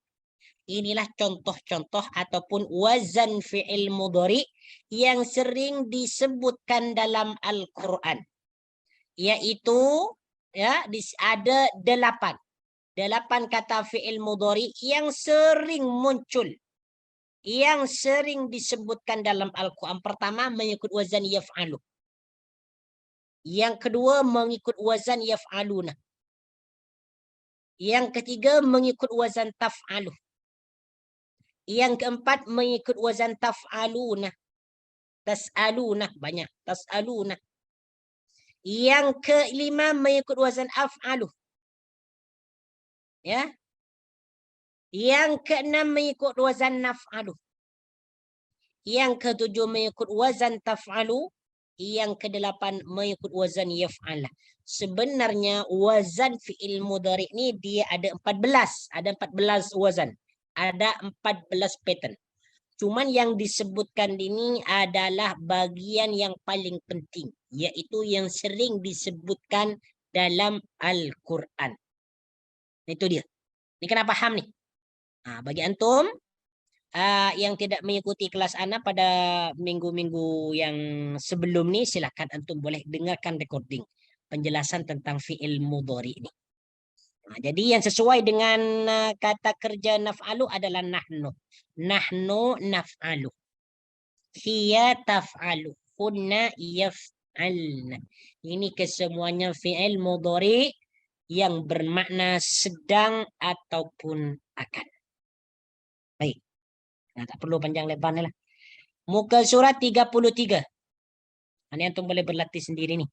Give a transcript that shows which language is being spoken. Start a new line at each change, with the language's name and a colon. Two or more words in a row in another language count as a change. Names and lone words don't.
Indonesian: Inilah contoh-contoh ataupun
Arabic: wazan fi'il mudhari
Indonesian: yang sering disebutkan dalam Al-Quran. Yaitu ya ada 8 kata
Arabic: fi'il mudhari
Indonesian: yang sering muncul, yang sering disebutkan dalam Al-Quran.
Malay: Pertama, mengikut
Arabic: wazan yaf'alu.
Malay: Yang kedua, mengikut
Arabic: wazan yaf'aluna.
Malay: Yang ketiga, mengikut
Arabic: wazan taf'alu.
Malay: Yang keempat, mengikut
Arabic: wazan taf'aluna.
Malay: Tas'aluna, banyak. Tas'aluna. Yang kelima, mengikut
Arabic: wazan af'alu.
Malay: Ya. Yang keenam, mengikut
Arabic: wazan naf'alu.
Malay: Yang ketujuh, mengikut
Arabic: wazan taf'alu.
Malay: Yang kedelapan, mengikut
Arabic: wazan yaf'ala.
Indonesian: Sebenarnya
Arabic: wazan fi'il mudhari
Indonesian: ini dia ada 14. Ada 14 wazan. Ada 14 pattern. Cuman yang disebutkan ini adalah bagian yang paling penting. Yaitu yang sering disebutkan dalam Al-Quran.
Malay: Itu dia. Ini kena paham nih. Bagi antum yang tidak mengikuti kelas Ana pada minggu-minggu yang sebelum ini, silakan antum boleh dengarkan recording penjelasan tentang
Arabic: fi'il mudhari
Malay: ini. Jadi yang sesuai dengan kata kerja naf'alu adalah nahnu.
Arabic: Nahnu naf'alu. Hiya taf'alu. Kunna yaf'alna.
Malay: Ini kesemuanya
Arabic: fi'il mudhari
Malay: yang bermakna sedang ataupun akan. Baik. Tak perlu panjang lebar ni lah. Muka surat 33. Ini antum boleh berlatih sendiri nih.